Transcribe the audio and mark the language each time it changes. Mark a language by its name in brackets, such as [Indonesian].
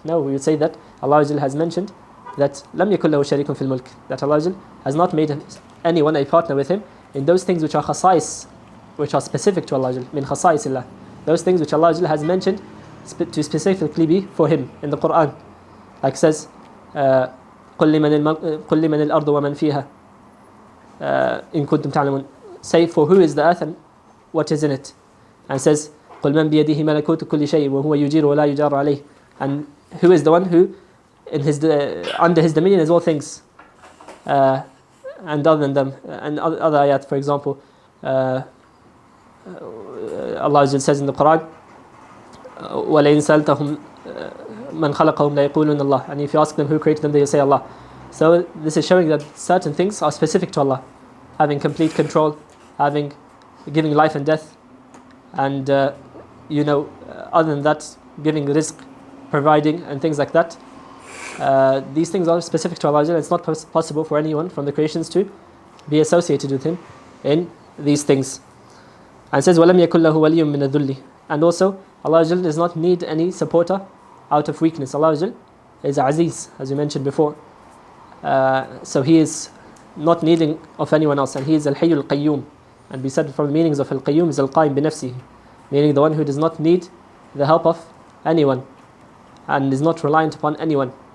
[English] No, we would say that Allah has mentioned that [Arabic] لَمْ يَكُنْ لَهُ شَرِيكٌ فِي الْمُلْكِ, [English] that Allah has not made anyone a partner with Him in those things which are khasa'is, which are specific to Allah, min khasa'is Allah, those things which Allah has mentioned to specifically be for Him in the Quran. Like says, [Arabic] قُلْ لِمَنِ الْأَرْضُ وَمَنْ فِيهَا إِن كُنْتُمْ تَعْلَمُونَ, [English] say, for who is the earth and what is in it. And says, [Arabic] قُلْ مَنْ بِيَدِهِ مَلَكُوتُ كُلِّ شَيْءٍ وَهُوَ يُجِيرُ وَلَا يُجَارُ عَلَيْهِ. [English] And who is the one who in his under his dominion is all things, and other than them, and other ayat, for example, Allah says in the Quran, [Arabic] وَلَئِنْ سَأَلْتَهُمْ مَنْ خَلَقَهُمْ لَيَقُولُونَ اللَّهُ. [English] And if you ask them who created them, they will say Allah. So this is showing that certain things are specific to Allah, having complete control, giving life and death, and other than that, giving rizq, providing, and things like that. These things are specific to Allah. It's not possible for anyone from the creations to be associated with Him in these things. And it says, [Arabic] وَلَمْ يَكُنْ لَهُ وَلِيٌّ مِّنَ الذُّلِّ. [English] And also, Allah does not need any supporter out of weakness. Allah is Aziz, as we mentioned before. So He is not needing of anyone else. And He is Al-Hayy Al-Qayyum. And we said from the meanings of Al-Qayyum is Al-Qaim bi-nafsihi, meaning the one who does not need the help of anyone and is not reliant upon anyone.